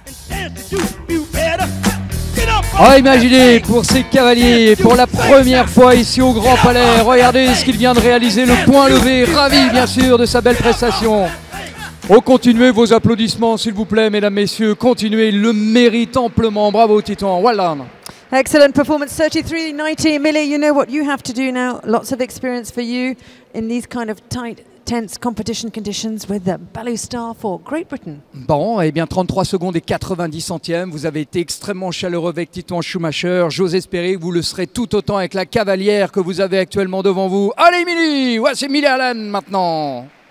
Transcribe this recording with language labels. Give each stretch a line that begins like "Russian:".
English: And dance to you better. Get up
French: Ah, imaginez pour ces cavaliers, pour la première fois ici au Grand Palais, regardez ce qu'il vient de réaliser, le point levé, ravi bien sûr de sa belle prestation. Oh, continuez vos applaudissements s'il vous plaît, mesdames, messieurs, continuez, il le mérite amplement, bravo Titouan,
English: well done. Excellent performance, 33.90. Millie, you know what you have to do now. Lots of experience for you in these kind of tight, tense competition conditions with the Baloo Star for Great Britain.
French: Bon, eh bien 33 secondes et 90 centièmes. Vous avez été extrêmement chaleureux avec Titouan Schumacher. J'ose espérer que vous le serez tout autant avec la cavalière que vous avez actuellement devant vous. Allez Millie, voici Millie Allen maintenant.